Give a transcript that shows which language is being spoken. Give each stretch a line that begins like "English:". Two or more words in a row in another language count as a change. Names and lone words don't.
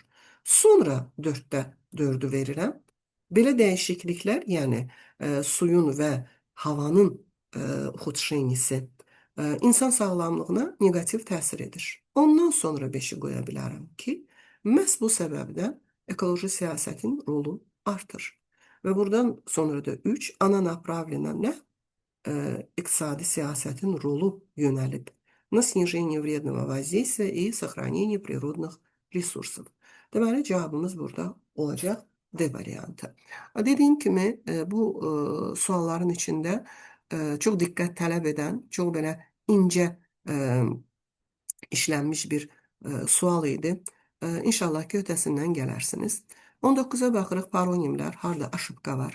Azerbaijani: Sonra 4-də 4-ü verirəm. Belə dəyişikliklər, yəni suyun və havanın ухудшениясы insan sağlamlığına neqativ təsir edir. Ondan sonra 5-i qoya bilərəm ki, məhz bu səbəbdən ekoloji siyasətin rolu artır. Və buradan sonra da 3 ana направлена iqtisadi siyasətin rolu yönəlib
Russian: на снижение вредного воздействия и сохранение природных ресурсов.
Azerbaijani: Deməli, cavabımız burada olacaq D variantı. Dediyim kimi, bu sualların içində çox diqqət tələb edən, çox belə incə işlənmiş bir sual idi. İnşallah ki, ötəsindən gələrsiniz. 19-a baxırıq, paronimlər, harda aşıbqa var.